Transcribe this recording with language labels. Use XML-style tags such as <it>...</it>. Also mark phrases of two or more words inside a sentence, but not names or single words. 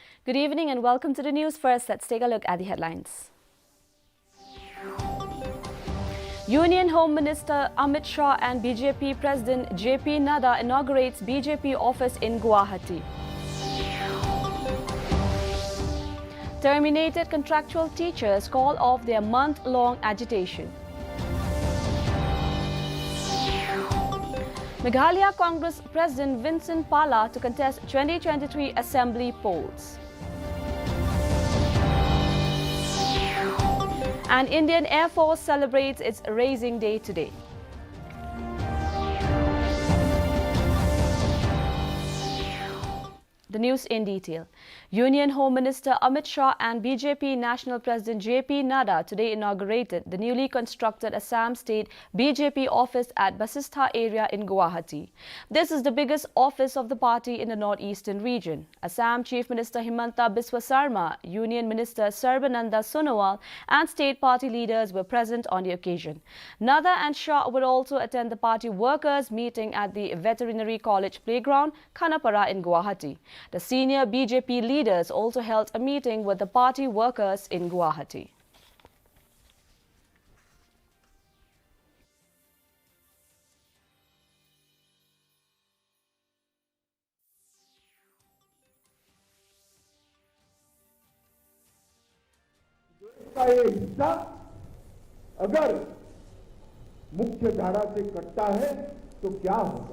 <en>Good evening and welcome to the news. First, let's take a look at the headlines. Union Home Minister Amit Shah and BJP President JP Nadda inaugurates BJP office in Guwahati. Terminated contractual teachers call off their month-long agitation. Meghalaya Congress President Vincent Pala to contest 2023 Assembly polls. And Indian Air Force celebrates its Raising Day today. The news in detail. Union Home Minister Amit Shah and BJP National President JP Nadda today inaugurated the newly constructed Assam State BJP office at Basistha area in Guwahati. This is the biggest office of the party in the northeastern region. Assam Chief Minister Himanta Biswa Sarma, Union Minister Sarbananda Sonowal and state party leaders were present on the occasion. Nadda and Shah would also attend the party workers meeting at the Veterinary College Playground, Khanapara in Guwahati. The senior BJP leaders also held a meeting with the party workers in Guwahati.</en> <hi>का ये हिस्सा अगर मुख्य धारा से कटता है तो क्या होगा?</hi>